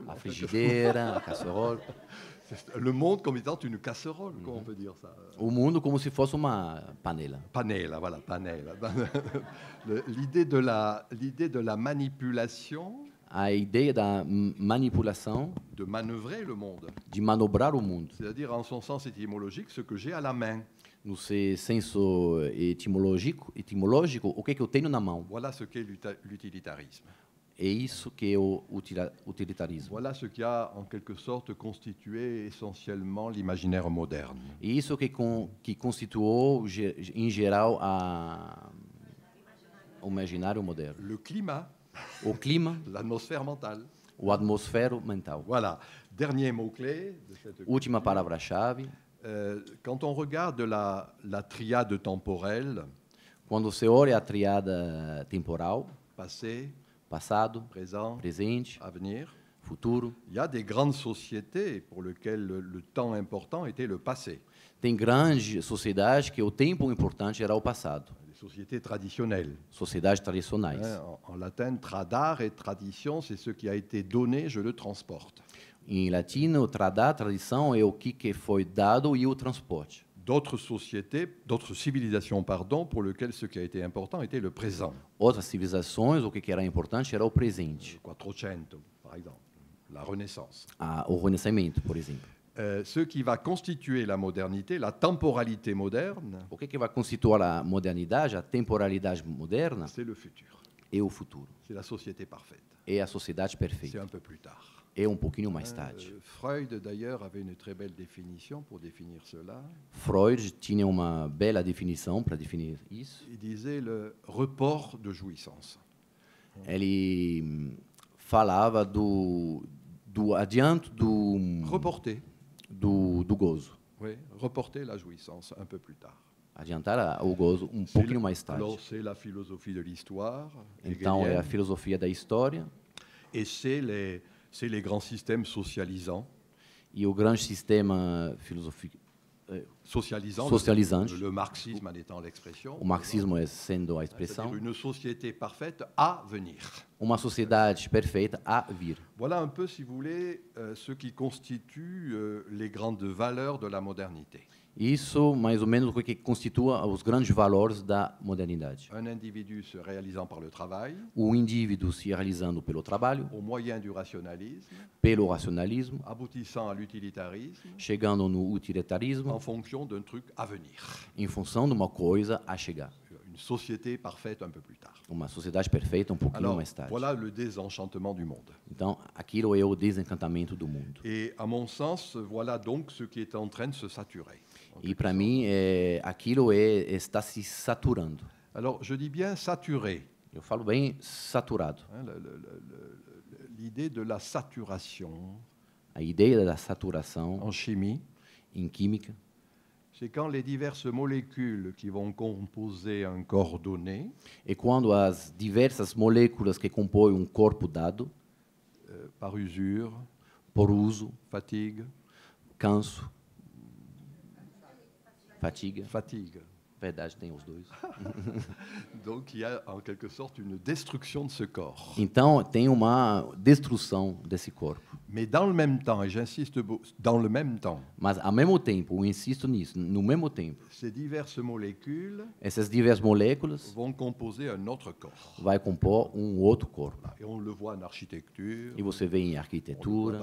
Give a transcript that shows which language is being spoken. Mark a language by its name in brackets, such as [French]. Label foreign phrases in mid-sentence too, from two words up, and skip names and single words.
[Portuguese] A frigideira, a casserola. [French] Le monde comme étant une casserole, comment on peut dire ça? [Portuguese] O mundo como se fosse uma panela. Panela, voilà, panela. [French] L'idée de la manipulation, [Portuguese] A ideia da manipulação, [French] de manœuvrer le monde, [Portuguese] de manobrar o mundo. [French] c'est-à-dire en son sens étymologique, ce que j'ai à la main. [Portuguese] No seu senso etimológico, o que eu tenho na mão. [French] Voilà ce qu'est l'utilitarisme. [Portuguese] É isso que é o utilitarismo. [French] Voilà ce qui a en quelque sorte constitué essentiellement l'imaginaire moderne. [Portuguese] E isso que constituiu, em geral, o imaginário moderno. [French] Le climat, [Portuguese] O clima, [French] l'atmosphère mentale. [Portuguese] o atmosfero mental. [French] Voilà. Dernier mot-clé de cette [Portuguese] Última palavra-chave. [French] Quand on regarde la triade temporelle, [Portuguese] Quando você olha a triada temporal, [French] passé, [Portuguese] passado, [French] présent, [Portuguese] presente, [French] avenir, [Portuguese] futuro, [French] il y a des grandes sociétés pour lesquelles le temps important était le passé, [Portuguese] tem grandes sociedades que o tempo importante era o passado. [French] des sociétés traditionnelles. [Portuguese] Sociedades tradicionais. [French] Hein, en latin, tradar et tradition, c'est ce qui a été donné, je le transporte. [Portuguese] Em latino, tradar, tradição, é o que foi dado e o transporte. [French] D'autres sociétés, d'autres civilisations, pardon, pour lesquelles ce qui a été important était le présent. [Portuguese] Outras civilizações, o que era importante era o presente. [French] Quattrocento, par exemple, la Renaissance. [Portuguese] O Renascimento, por exemplo. [French] Ce qui va constituer la modernité, la temporalité moderne, [Portuguese] O que vai constituir a modernidade, a temporalidade moderna, [French] c'est le futur. [Portuguese] é o futuro. [French] C'est la société parfaite. [Portuguese] É a sociedade [French] C'est [Portuguese] perfeita. [French] un peu plus tard. [Portuguese] É pouquinho mais tarde. [French] Freud, d'ailleurs, avait une très belle définition pour définir cela. [Portuguese] Freud tinha uma bela definição para definir isso. [French] Il disait le report de jouissance. [Portuguese] Ele falava do adianto [French] Reporter, [Portuguese] do gozo. [French] oui, reporter la jouissance un peu plus tard. [Portuguese] Adiantar o gozo pouquinho mais tarde. [French] Alors, c'est la philosophie de l'histoire, [Portuguese] Então, é a [French] hegelienne, [Portuguese] filosofia da história [French] et c'est les grands systèmes socialisants. [Portuguese] e o grande sistema [French] Socialisant, [Portuguese] Socialisante. [French] le marxisme en étant l'expression. [Portuguese] o marxismo é sendo a [French] C'est-à-dire [Portuguese] expressão, [French] une société parfaite à venir. [Portuguese] uma sociedade perfeita a vir. [French] Voilà un peu, si vous voulez, ce qui constitue les grandes valeurs de la modernité. [Portuguese] Isso, mais ou menos, o que constitua os grandes valores da modernidade. [French] Un individu se réalisant par le travail, [Portuguese] O indivíduo se realizando pelo trabalho, [French] au moyen du rationalisme, [Portuguese] pelo racionalismo, [French] aboutissant à l'utilitarisme, [Portuguese] chegando no utilitarismo, [French] en fonction d'un truc à venir. [Portuguese] em função de uma coisa a chegar. [French] Une société parfaite un peu plus tard. [Portuguese] Uma sociedade perfeita pouquinho [French] Alors, [Portuguese] mais tarde. [French] voilà le désenchantement du monde. [Portuguese] Então, aquilo é o desencantamento do mundo. [French] Et à mon sens, voilà donc ce qui est en train de se saturer. [Portuguese] E para mim, aquilo está se saturando. [French] Alors, je dis bien saturé. [Portuguese] Eu falo bem saturado. [French] Hein, l'idée de la saturation [Portuguese] A ideia da saturação [French] en chimie, [Portuguese] em química [French] c'est quand les diverses molécules qui vont composer un corps donné [Portuguese] é quando as diversas moléculas que compõem corpo dado, [French] par usure, [Portuguese] por uso, [French] fatigue, [Portuguese] canso, fatiga, [French] fatigue. [Portuguese] verdade tem os dois. [French] Donc il y a en quelque sorte une destruction de ce corps. [Portuguese] Então, tem uma destrução desse corpo. [French] Mais dans le même temps, et j'insiste, dans le même temps, [Portuguese] Mas, ao mesmo tempo, eu insisto nisso, no mesmo tempo, [French] ces diverses molécules [Portuguese] essas diversas moléculas [French] vont composer un autre corps. [Portuguese] vai compor outro corpo. [French] Et on le voit en architecture, [Portuguese] E você vê em [French] on le voit [Portuguese] arquitetura,